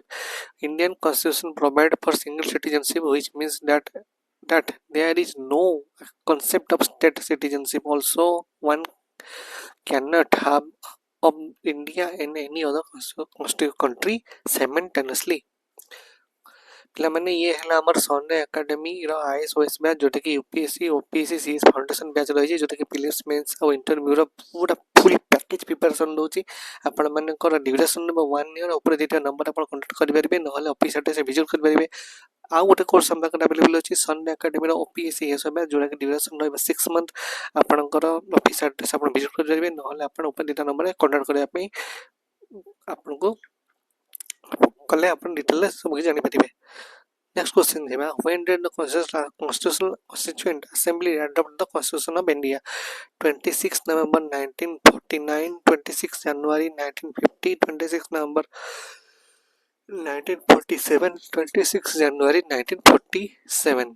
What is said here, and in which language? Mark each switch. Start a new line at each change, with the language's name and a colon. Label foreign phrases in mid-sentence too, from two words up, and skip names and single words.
English: Indian Constitution provides for single citizenship, which means that there is no concept of state citizenship. Also, one cannot have of India and any other country simultaneously.
Odia: ପିଲାମାନେ ଇଏ ହେଲା ଆମର ସନ୍ଡେ ଏକାଡେମୀର
English: IAS OAS batch,
Odia: ଯେଉଁଟାକି
English: UPSC OPSC CS foundation batch
Odia: ରହିଛି, ଯେଉଁଟାକି
English: prelims mains
Odia: ଆଉ ଇଣ୍ଟରଭ୍ୟୁର ପୁରା
English: full package preparation
Odia: ଦେଉଛି। ଆପଣମାନଙ୍କର ଡ୍ୟୁରେସନ୍ ନେବ 1 ଇୟର୍। ଉପରେ ଦୁଇଟା ନମ୍ବର ଆପଣ କଣ୍ଟାକ୍ଟ କରିପାରିବେ, ନହେଲେ
English: office address visit
Odia: କରିପାରିବେ। ଆଉ ଗୋଟେ କୋର୍ସ ଆମ ପାଖରେ ଆଭେଲେବଲ୍ ଅଛି ସନ୍ଡେ ଏକାଡେମୀର
English: OPSC AS batch,
Odia: ଯେଉଁଟାକି ଡ୍ୟୁରେସନ୍ ରହିବ 6 ମନ୍ଥ। ଆପଣଙ୍କର
English: office address
Odia: ଆପଣ ଭିଜିଟ୍ କରିପାରିବେ, ନହେଲେ ଆପଣ ଉପରେ ଦୁଇଟା ନମ୍ବରରେ କଣ୍ଟାକ୍ଟ କରିବା ପାଇଁ ଆପଣଙ୍କୁ କଲେ ଆପଣ ଡିଟେଲ୍ରେ ସବୁ କିଛି ଜାଣିପାରିବେ।
English: Next question है when did the constitutional constituent assembly adopt the constitution of India? 26 November 1949, 26 January 1950, 26 November 1947, 26 January 1947.